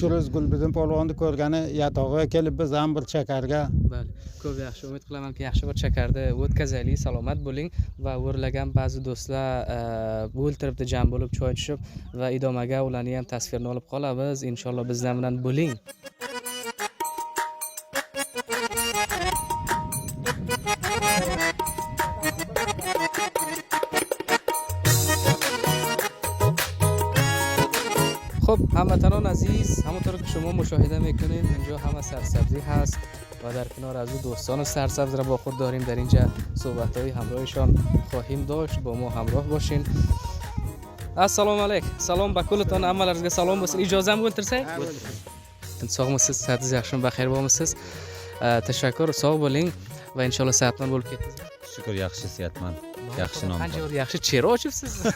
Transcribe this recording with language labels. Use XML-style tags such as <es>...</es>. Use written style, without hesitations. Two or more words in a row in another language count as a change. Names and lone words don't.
<uz>shu ro'z Gulbidin polvonni ko'rgani yatog'iga kelib biz ham bir chakarga. Bali, ko'p yaxshi. Umid qilamanki, yaxshi bir chakarda o'tkazaylik, salomat bo'ling va o'rlagan ba'zi do'stlar bu o'ltiribdi jam bo'lib choy tushib va idomaga ularni ham tasvirni olib qolamiz. Inshaalloh bizlar bilan bo'ling.</uz> <fa>خب هموطنان عزیز، همونطور که شما مشاهده میکنین اینجا همه سرسبزی هست و در کنار از او دوستان سرسبز را با خود داریم. در اینجا صحبت‌های همراهشان خواهیم داشت. با ما همراه باشین.</fa> <uz>assalomu alaykum. Salom ba kulliton ammalaringizga salom bo'lsin. Ijozam o'tirsak? Sog'misiz, sihatingiz yaxshimi, baxayr bo'lmisiz? Tashakkur, sog' bo'ling va inshaalloh sihatmand bo'lib ketasiz. Shukur yaxshi siyatman. Yaxshi nom. Qancha bir yaxshi chehra ochibsiz.</uz>